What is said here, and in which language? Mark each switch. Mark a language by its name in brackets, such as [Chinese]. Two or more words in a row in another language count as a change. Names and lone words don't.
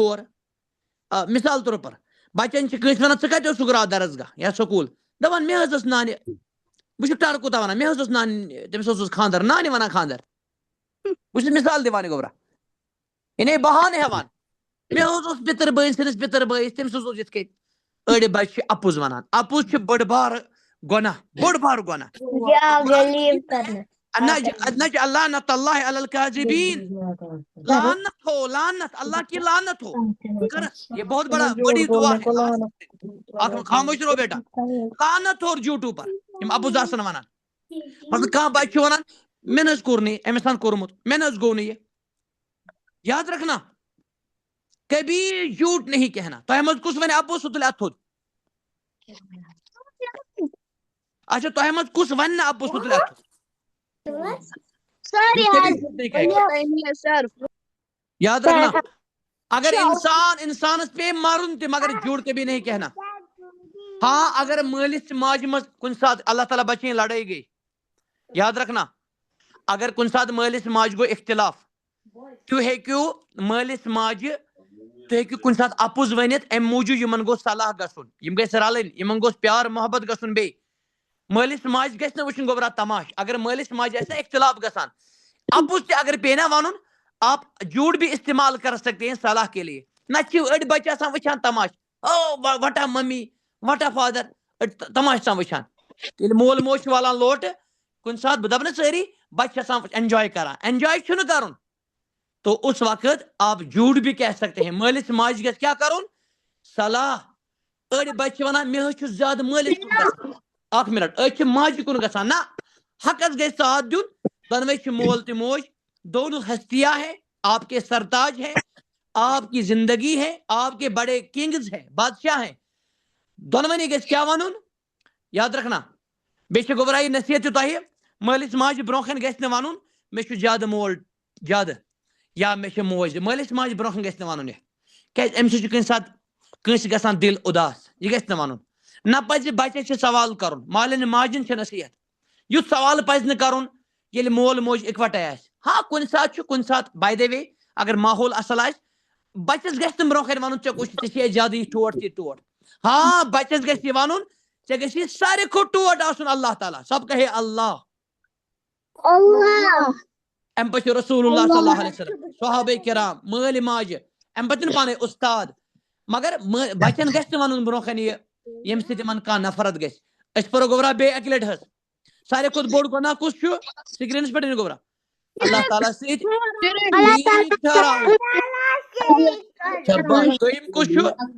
[Kashmiri] ہور مثال طور پر بچن چھِ کٲنٛسہِ ونان ژٕ کتہِ اوسُکھ راتھ درسگاہ یا سکوٗل دپان مےٚ حظ ٲس نانہِ بہٕ چھُس ٹارٕ کوٗتاہ ونان مےٚ حظ اوس نانہِ تٔمِس حظ اوس خانٛدر نانہِ ونان خانٛدر بہٕ چھُس مثال دِوان یہِ گوٚبرا یعنی بہانہٕ ہٮ۪وان مےٚ حظ اوس پِتٕر بٲیِس سٲنِس پِتٕر بٲیِس تٔمِس حظ اوس یِتھ کٔنۍ أڑۍ بچہِ چھِ اپُز ونان اپُز چھُ بٔڑ بارٕ گۄناہ بوٚڑ بارٕ گۄناہ [Arabic] نجعل لعنت اللہ علی الکاذبین [Urdu] لعنت ہو لعنت اللہ کی لعنت ہو یہ بہت بڑی دعا ہے خاموش رہو بیٹا لعنت ہو جھوٹوں پر [Kashmiri] یم اپُز آسن ونان مطلب کانٛہہ بچہِ چھُ ونان مےٚ نہٕ حظ کوٚر نہٕ یہِ أمِس آسان کوٚرمُت مےٚ نہٕ حظ گوٚو نہٕ یہِ [Urdu] یاد رکھنا کبھی جھوٹ نہیں کہنا [Kashmiri] تۄہہِ منٛز کُس ونہِ اپُز سُہ تُلہِ اتھ تھوٚد اچھا تۄہہِ منٛز کُس ونہِ نہٕ اپُز سُہ تُلہِ اتھ تھوٚد [English] Yes, sir. [Urdu] یاد رکھنا اگر [Kashmiri] انسانس پہ مرن تہِ [Urdu] مگر جھوٹ کبھی نہیں کہنا ہاں اگر [Kashmiri] مٲلِس ماجہِ منٛز کُنہِ ساتہٕ اللہ تعالیٰ بچٲیِن لڑٲے گٔے [Urdu] یاد رکھنا [Kashmiri] اگر کُنہِ ساتہٕ مٲلِس ماجہِ گوٚو اختلاف تُہۍ ہیٚکِو مٲلِس ماجہِ تُہۍ ہیٚکِو کُنہِ ساتہٕ اپُز ؤنِتھ امہِ موٗجوٗب یِمن گوٚژھ صلاح گژھُن یِم گژھِ رلٕنۍ یِمن گوٚژھ پیار محبت گژھُن بیٚیہِ مٲلِس ماجہِ گژھِ نہٕ وٕچھُن گوٚبرا تماش اگر مٲلِس ماجہِ آسہِ نا اختلاف گژھان اپُز تہِ اگر پیٚیہِ نا ونُن [Urdu] آپ جھوٹ بھی استعمال کر سکتے ہیں صلاح کے لیے [Kashmiri] نتہٕ چھِ أڑۍ بچہِ آسان وٕچھان تماش او وٹا ممی وٹا فادر أڑۍ تماش آسان وٕچھان ییٚلہِ مول موج چھُ والان لوٹہٕ کُنہِ ساتہٕ بہٕ دپہٕ نہٕ سٲری بچہِ چھِ آسان اینجاے کران اینجاے چھُنہٕ کرُن [Urdu] تو اس وقت آپ جھوٹ بھی کہہ سکتے ہیں [Kashmiri] مٲلِس ماجہِ گژھِ کیٛاہ کرُن صلاح أڑۍ بچہِ چھِ ونان مےٚ حظ چھُ زیادٕ مٲلِس کُن گژھان اکھ منٹ أڑۍ چھِ ماجہِ کُن گژھان نہ حقس گژھِ ساتھ دیُن دۄنوے چھِ مول تہٕ موج [Urdu] دونوں ہستیاں ہیں آپ کے سرتاج ہیں آپ کی زندگی ہے آپ کے بڑے کنگز ہیں بادشاہ ہیں [Kashmiri] دۄنوٕنی گژھِ کیٛاہ ونُن یاد رکھنا بیٚیہِ چھِ گوٚبرا یہِ نصیحت تہِ تۄہہِ مٲلِس ماجہِ برونٛہہ کنہِ گژھِ نہٕ ونُن مےٚ چھُ زیادٕ مول زیادٕ یا مےٚ چھِ موج مٲلِس ماجہِ برونٛہہ کنہِ گژھِ نہٕ ونُن یہِ کیٛازِ امہِ سۭتۍ چھُ کُنہِ ساتہٕ کٲنٛسہِ گژھان دِل اُداس یہِ گژھِ نہٕ ونُن نہ پزِ بچس چھِ سوال کرُن مالٮ۪ن ماجٮ۪ن چھِ نصیحت یُتھ سوال پزِ نہٕ کرُن ییٚلہِ مول موج اِکوٹے آسہِ ہاں کُنہِ ساتہٕ چھُ کُنہِ ساتہٕ [English] by the way [Kashmiri] اگر ماحول اصل آسہِ بچس گژھِ نہٕ برونٛہہ کنہِ ونُن ژےٚ کُس ژےٚ چھے زیادٕ یہِ ٹوٹھ تہِ ٹوٹھ ہاں بچس گژھِ یہِ ونُن ژےٚ گژھِ ساروی کھۄتہٕ ٹوٹھ آسُن اللہ تعالیٰ سب کہے اللہ امہِ پتہٕ چھُ رسول اللہ [Arabic] صلی اللہ علیہ وسلم [Kashmiri] صحابہ کرام مٲلۍ ماجہِ امہِ پتہٕ چھُنہٕ پانے استاد مگر بچن گژھِ نہٕ ونُن برونٛہہ کنہِ یہِ ییٚمہِ سۭتۍ یِمن کانٛہہ نفرت گژھِ أسۍ پرو گوٚبرا بیٚیہِ اکہِ لٹہِ حظ ساروی کھۄتہٕ بوٚڑ گۄناہ کُس چھُ سکریٖنس پٮ۪ٹھ گوٚبرا اللہ تعالیٰ سۭتۍ دوٚیِم کُس چھُ